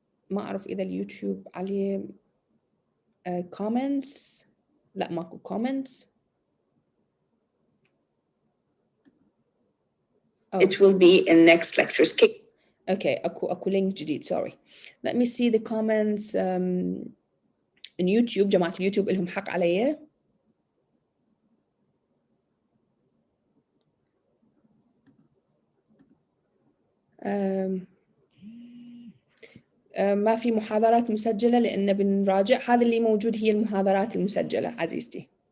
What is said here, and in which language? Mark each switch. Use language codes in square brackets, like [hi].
[ar] ما أعرف إذا اليوتيوب عليه comments. لا ماكو comments. [en] It will be in next lectures. Okay, [ar] أكو link جديد. [en] Sorry. Let me see the comments. in YouTube. [ar] جماعة اليوتيوب لهم حق علي. ما في محاضرات مسجلة لأن بنراجع. هذا اللي موجود هي المحاضرات المسجلة عزيزتي.